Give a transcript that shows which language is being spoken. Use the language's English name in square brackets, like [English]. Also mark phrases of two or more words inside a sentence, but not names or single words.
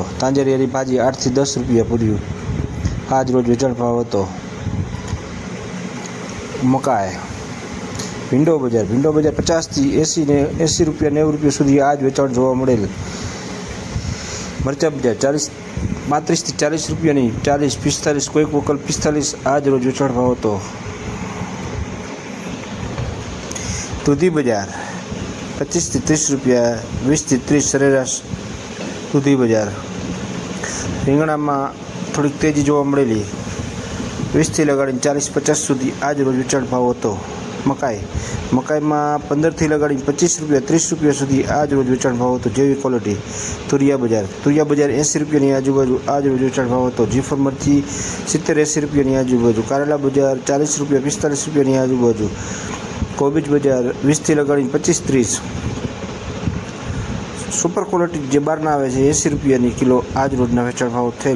[Gujarati] તાંજરિયાની ભાજી 8 થી 10 રૂપિયા પૂર્યું આજ રોજ વેચાણ ભાવ હતો। મકાઈ ભીંડો બજાર 50 થી 80 રૂપિયા 90 રૂપિયા સુધી આજ વેચાણ જોવા મળેલ। મરચા બજાર 35 થી 40 રૂપિયાની 40 45 કોઈક વકલ 45 આજ રોજ વેચાણ ભાવ હતો। દૂધી બજાર 25 થી 30 રૂપિયા 20 થી 30 સરેરાશ દૂધી બજાર। રીંગણા માં થોડી તેજી જોવા મળેલી 20 થી લગાડી 40-50 સુધી આજ રોજ વેચાણ ભાવ હતો। મકાઈ માં 15 થી લગાડી 25 રૂપિયા 30 રૂપિયા સુધી આજ રોજ વેચાણ ભાવ હતો। જેવી ક્વૉલિટી તુરિયા બજાર 80 રૂપિયાની આજુબાજુ આજ રોજ વેચાણ ભાવ હતો। જીફર મરચી 70-80 રૂપિયાની આજુબાજુ। કારેલા બજાર 40 રૂપિયા 45 રૂપિયાની આજુબાજુ। કોબીજ બજાર 20 થી લગાડી 25-30। [English] super quality [Gujarati] જે બારના આવે છે 80 રૂપિયાની કિલો આજ રોજના વેચાણ ભાવ થયેલ।